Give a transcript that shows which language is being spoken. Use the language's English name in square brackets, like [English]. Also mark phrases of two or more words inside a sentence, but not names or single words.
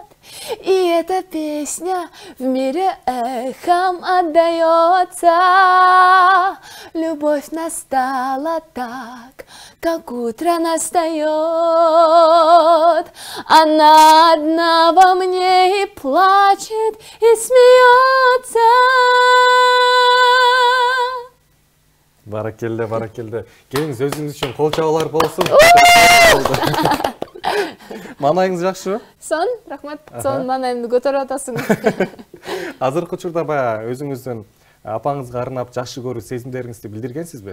[Russian] И эта песня в мире эхом отдается. Любовь настала так, как утро настает. Она одна во мне и плачет, и смеется. [Kyrgyz] Баракелде, баракелде. Келиңиз, өзүңүз үчүн кол чабуулар болсун. Манайыңыз жакшыбы? Сон, рахмат. Сон манайымды көтөрүп атасың. Азыркы учурда баягы өзүңүздүн апаңызга арнап жакшы көрүү сезимдериңизди билдиргенсизби?